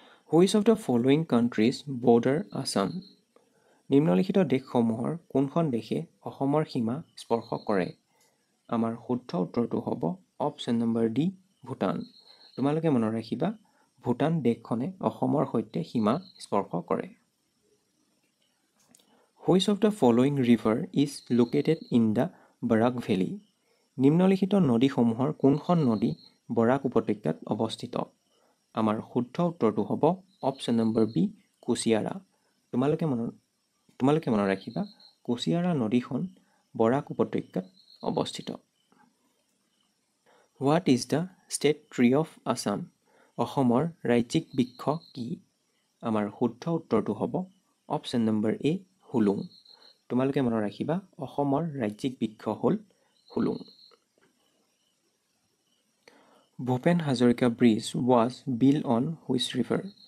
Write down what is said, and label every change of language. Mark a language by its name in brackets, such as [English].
[English] Which of the following countries border Assam? [Assamese] নিম্নলিখিত দেশসমূহৰ কোনখন দেশে অসমৰ সীমা স্পৰ্শ কৰে? আমাৰ শুদ্ধ উত্তৰটো হ'ব অপশ্যন নম্বৰ ডি ভূটান। তোমালোকে মনত ৰাখিবা ভূটান দেশখনে অসমৰ সৈতে সীমা স্পৰ্শ কৰে। [English] Which of the following river is located in the Barak Valley? [Assamese] নিম্নলিখিত নদীসমূহৰ কোনখন নদী বৰাক উপত্যকাত অৱস্থিত? আমাৰ শুদ্ধ উত্তৰটো হ'ব অপশ্যন নম্বৰ বি কুচিয়াৰা। তোমালোকে মনত ৰাখিবা কুচিয়াৰা নদীখন বৰাক উপত্যকাত অৱস্থিত। [English] What is the state tree of Assam? [Assamese] অসমৰ ৰাজ্যিক বৃক্ষ কি? আমাৰ শুদ্ধ উত্তৰটো হ'ব অপশ্যন নম্বৰ এ হুলুং। তোমালোকে মনত ৰাখিবা অসমৰ ৰাজ্যিক বৃক্ষ হ'ল হুলুং। [English] Bhupen Hazarika bridge was build on which river?